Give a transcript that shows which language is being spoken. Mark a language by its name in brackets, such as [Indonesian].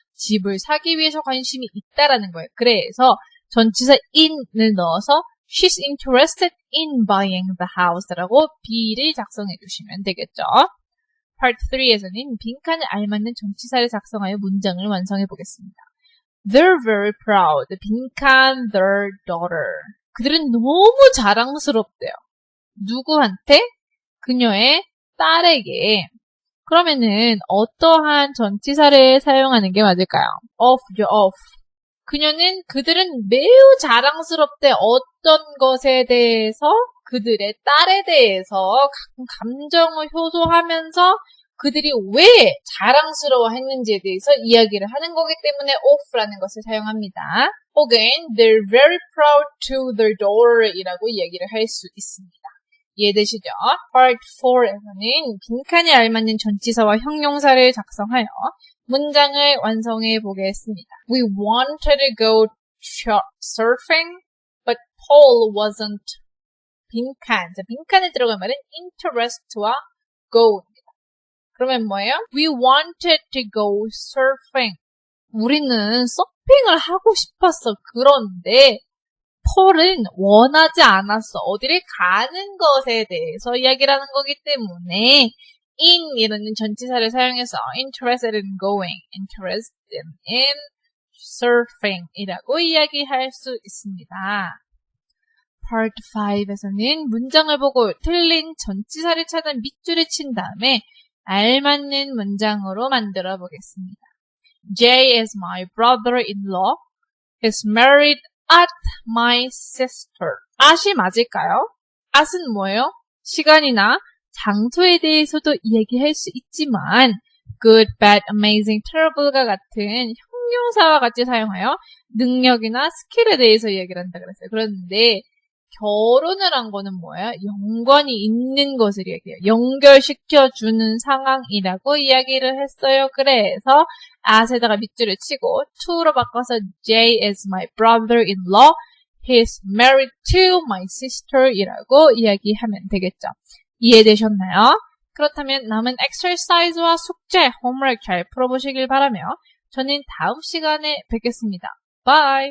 [Korean] 집을 사기 위해서 관심이 있다라는 거예요. 그래서 전치사 in을 넣어서 [English] she's interested in buying the house [Korean] 라고 B를 작성해 주시면 되겠죠. Part 3에서는 빈칸에 알맞는 전치사를 작성하여 문장을 완성해 보겠습니다. [English] They're very proud. 빈칸 their daughter. [Korean] 그들은 너무 자랑스럽대요. 누구한테? 그녀의 딸에게. 그러면은 어떠한 전치사를 사용하는 게 맞을까요? [English] of. [Korean] 그들은 매우 자랑스럽대. 어떤 것에 대해서 그들의 딸에 대해서 감정을 효소하면서 그들이 왜 자랑스러워 했는지에 대해서 이야기를 하는 거기 때문에 of라는 것을 사용합니다. 혹은 [English] they're very proud to their daughter [Korean] 이라고 이야기를 할 수 있습니다. 이해되시죠? Part 4에서는 빈칸에 알맞는 전치사와 형용사를 작성하여 문장을 완성해 보겠습니다. [English] We wanted to go surfing, but Paul wasn't. [Korean] 빈칸. 자, 빈칸에 들어간 말은 interest와 go입니다. 그러면 뭐예요? [English] We wanted to go surfing. [Korean] 우리는 서핑을 하고 싶었어. 그런데 폴은 원하지 않았어. 어디를 가는 것에 대해서 이야기를 하는 거기 때문에 in이라는 전치사를 사용해서 [English] interested in going, interested in surfing [Korean] 이라고 이야기할 수 있습니다. Part 5에서는 문장을 보고 틀린 전치사를 찾아 밑줄을 친 다음에 알맞는 문장으로 만들어 보겠습니다. [English] Jay is my brother-in-law. He's married at my sister. [Korean] at이 맞을까요? at은 뭐예요? 시간이나 장소에 대해서도 이야기할 수 있지만 good, bad, amazing, terrible과 같은 형용사와 같이 사용하여 능력이나 스킬에 대해서 이야기를 한다 그랬어요. 그런데 결혼을 한 거는 뭐예요? 연관이 있는 것을 이야기해요. 연결시켜주는 상황이라고 이야기를 했어요. 그래서 at에다가 밑줄을 치고 to로 바꿔서 [English] Jay is my brother-in-law. He's married to my sister [Korean] 이라고 이야기하면 되겠죠. 이해되셨나요? 그렇다면 남은 exercise와 숙제, homework 잘 풀어보시길 바라며 저는 다음 시간에 뵙겠습니다. Bye!